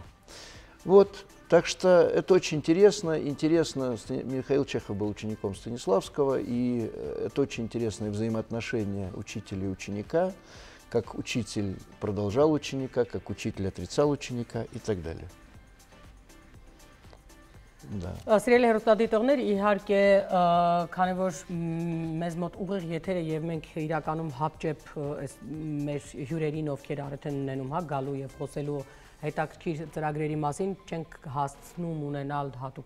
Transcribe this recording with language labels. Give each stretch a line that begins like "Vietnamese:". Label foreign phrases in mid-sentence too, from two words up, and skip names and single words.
Russian: Вот, так что это очень интересно. Михаил Чехов был учеником Станиславского, и это очень интересные взаимоотношения учителя и ученика, как учитель продолжал ученика, как учитель отрицал ученика и так далее.
Armenian: Սիրելի հեռուստադիտողներ, իհարկե, քանի որ մեզ մոտ ուղիղ եթերը եւ մենք իրականում հապճեպ մեր հյուրերին, ովքեր արդեն ունենում գալու եւ խոսելու հետաքրքիր ծրագրերի մասին, չենք հասցնում ունենալ հատուկ